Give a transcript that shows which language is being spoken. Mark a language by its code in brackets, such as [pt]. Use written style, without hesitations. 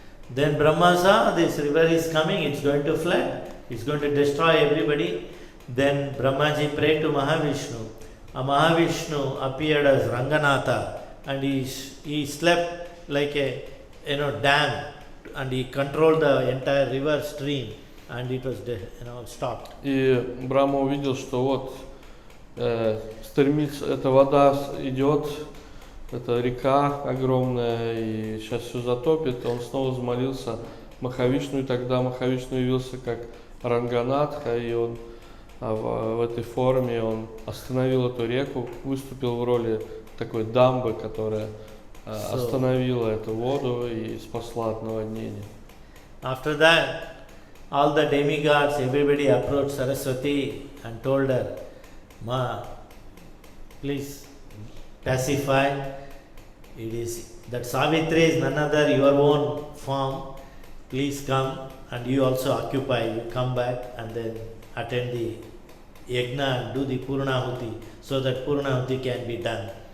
[en] Then Brahma saw this river is coming, it's going to flood, it's going to destroy everybody. Then Brahmaji prayed to Mahavishnu. Mahavishnu appeared as Ranganatha, and he slept like a dam, and he controlled the entire river stream, and it was stopped. [ru] И Брахма увидел, что вот стремится, эта вода идет, это река огромная, и сейчас все затопит. Он снова взмолился Махавишну, и тогда Махавишну явился как Ранганатха, и он в этой форме он остановил эту реку, выступил в роли такой дамбы, которая остановила эту воду и спасла от наводнения. [en] After that, all the demigods, everybody approached Saraswati and told her, Ma, please pacify. It is that Savitri is none other, your own form. Please come, and you also occupy. You come back and then attend the yajna and do the Purnahuti, so that Purnahuti can be done.